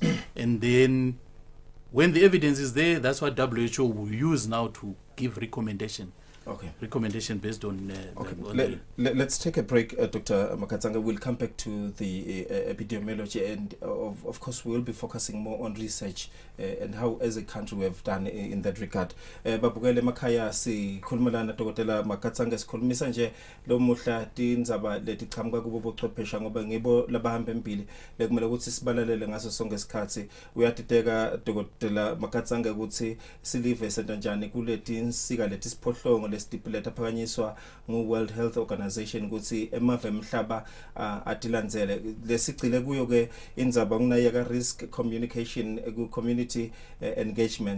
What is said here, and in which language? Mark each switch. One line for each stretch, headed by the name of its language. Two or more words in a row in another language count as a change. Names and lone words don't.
English: And then when the evidence is there, that's what WHO will use now to give recommendation. Okay. Recommendation based on... Let's take a break, Dr. Makatsanga. We'll come back to the epidemiology, and of course we'll be focusing more on research and how as a country we have done in that regard.
Swati: Babukele makhaya sikhulumela na Dr. Makatsanga sikhulumisa nje lo muhla tindzaba leti qhamuka kubo bochwephesha ngoba ngibo labahamba empili lekumele ukuthi sibalalele ngaso sonke isikhathi. Uyadideka Dr. Makatsanga ukuthi silive senta njani kuleti insika leti siphohlongo stipulate aphakanyiswa ngu-World Health Organization ukuthi emave emhlaba atilandzele lesigcile kuyo ke indzaba kunayeka
English: risk communication
Swati: ku
English: community engagement.